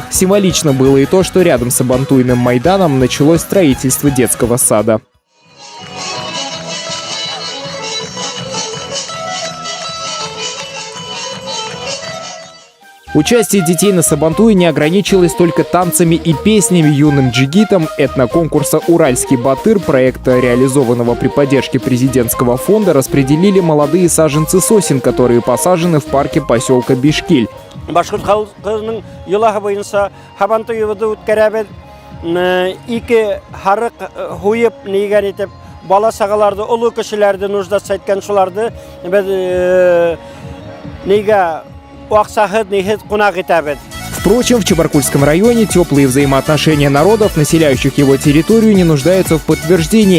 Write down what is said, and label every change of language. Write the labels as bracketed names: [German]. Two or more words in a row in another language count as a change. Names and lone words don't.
[Russian] Символично было и то, что рядом с Сабантуйным майданом началось строительство детского сада. Участие детей на Сабантуе не ограничилось только танцами и песнями. Юным джигитам этноконкурса «Уральский батыр», проекта, реализованного при поддержке президентского фонда, распределили молодые саженцы сосен, которые посажены в парке поселка Бишкиль. Впрочем, в Чебаркульском районе теплые взаимоотношения народов, населяющих его территорию, не нуждаются в подтверждении.